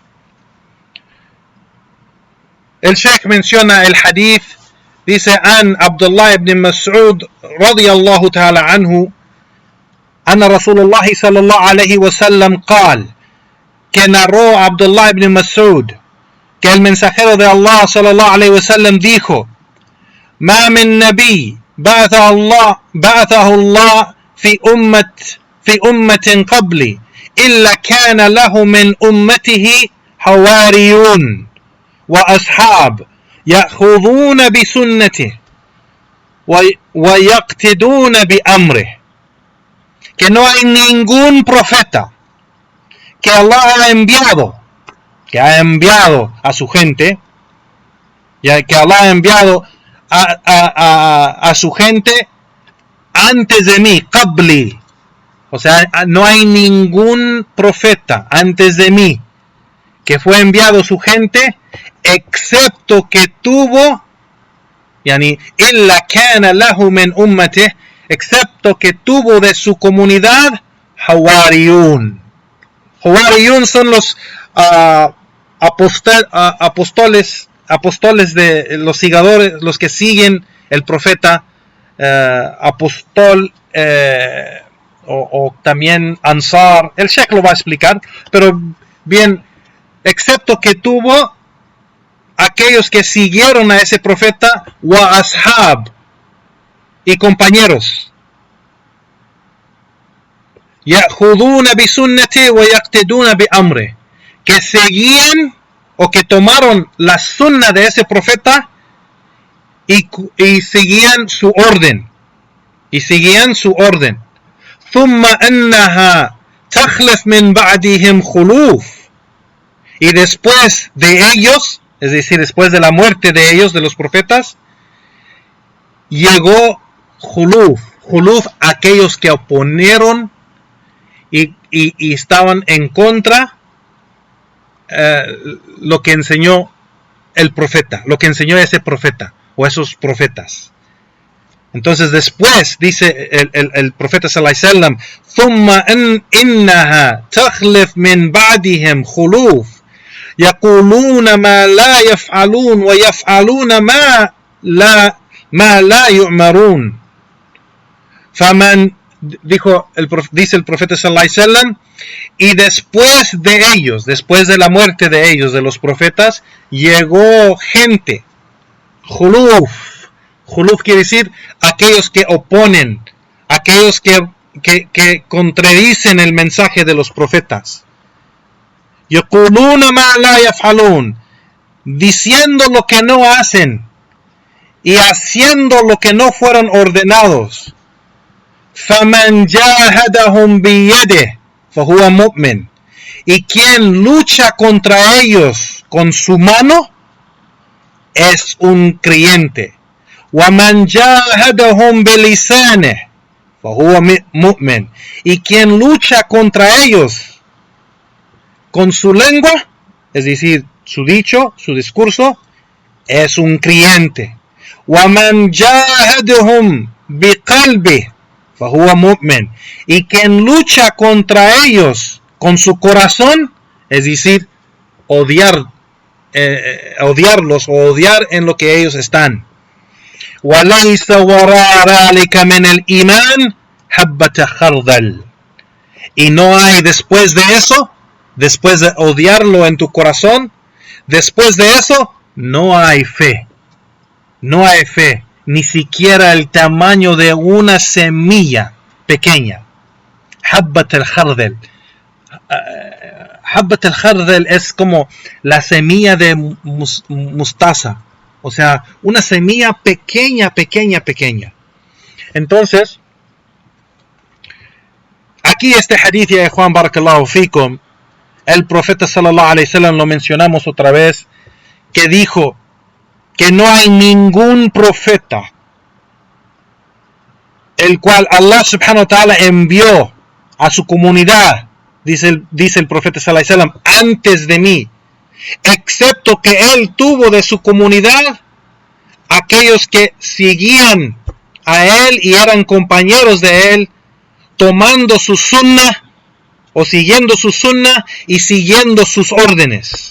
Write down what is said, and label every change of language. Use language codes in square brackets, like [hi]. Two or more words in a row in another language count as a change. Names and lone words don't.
[es] El Sheikh menciona el hadith, dice: [ar] عن عبد الله بن مسعود رضي الله تعالى عنه أن رسول الله صلى الله عليه وسلم قال, [es] que narró Abdullah ibn Mas'ud que el mensajero de Allah [ar] صلى الله عليه وسلم dijo: ما من نبي بعثه الله في أمة قبلي إلا كان له من أمته حواريون وأصحاب يأخذون بسنته ويقتدون بأمره. [es] Que no hay ningún profeta que Allah ha enviado a su gente, ya que Allah ha enviado a su gente antes de mí, qabli. O sea, no hay ningún profeta antes de mí que fue enviado a su gente, excepto que tuvo, [ar] يعني إلا كان له من أمته, [es] excepto que tuvo de su comunidad hawariyun. Hawariyun son los apóstoles de los seguidores, los que siguen el profeta, apóstol, o también ansar. El Sheikh lo va a explicar, pero bien, excepto que tuvo aquellos que siguieron a ese profeta, [ar] وأصحاب, [es] y compañeros, [ar] يأخذون بسنته ويقتدون بأمره, [es] que seguían o que tomaron la sunna de ese profeta y seguían su orden. [ar] ثم إنها تخلف من بعدهم خلوف, [es] y después de ellos, es decir, después de la muerte de ellos, de los profetas, llegó khuluf, aquellos que oponieron y estaban en contra lo que enseñó el profeta, lo que enseñó ese profeta o esos profetas. Entonces después dice el profeta [ar] صلى الله عليه وسلم ثم إنها تخلف من بعدهم خلوف يقولون ما لا يفعلون ويفعلون ما لا يؤمرون. Faman, [es] dice el profeta [ar] صلى الله عليه وسلم, [es] y después de ellos, después de la muerte de ellos, de los profetas, llegó gente. Khuluf quiere decir aquellos que oponen, aquellos que contradicen el mensaje de los profetas. [ar] يقولون ما لا يفعلون, [es] diciendo lo que no hacen y haciendo lo que no fueron ordenados. [ar] فمن جاهدهم بيده فهو مؤمن, [es] y quien lucha contra ellos con su mano es un creyente. [ar] ومن جاهدهم بلسانه فهو مؤمن, [es] y quien lucha contra ellos con su lengua, es decir, su dicho, su discurso, es un creyente. [ar] وَمَنْ جَاهَدَهُمْ بِقَلْبِهِ فَهُوَ مُؤْمِنٌ, [es] y quien lucha contra ellos con su corazón, es decir, odiarlos o odiar en lo que ellos están. [ar] وَلَيْسَ وَرَاءَ ذَلِكَ مِنَ الْإِيمَانِ حَبَّةَ خَرْدَلٍ, [es] y no hay después de eso, después de odiarlo en tu corazón, después de eso, no hay fe. No hay fe, ni siquiera el tamaño de una semilla pequeña. [ar] حبة الخردل. حبة الخردل [es] es como la semilla de mostaza. O sea, una semilla pequeña. Entonces, aquí este hadith de Juan [ar] بارك الله فيكم, [es] el profeta [ar] صلى الله عليه وسلم, [es] lo mencionamos otra vez, que dijo que no hay ningún profeta el cual Allah [ar] سبحانه وتعالى [es] envió a su comunidad, dice el profeta [ar] صلى الله عليه وسلم, [es] antes de mí, excepto que él tuvo de su comunidad aquellos que seguían a él y eran compañeros de él, tomando su sunnah o siguiendo su sunnah y siguiendo sus órdenes.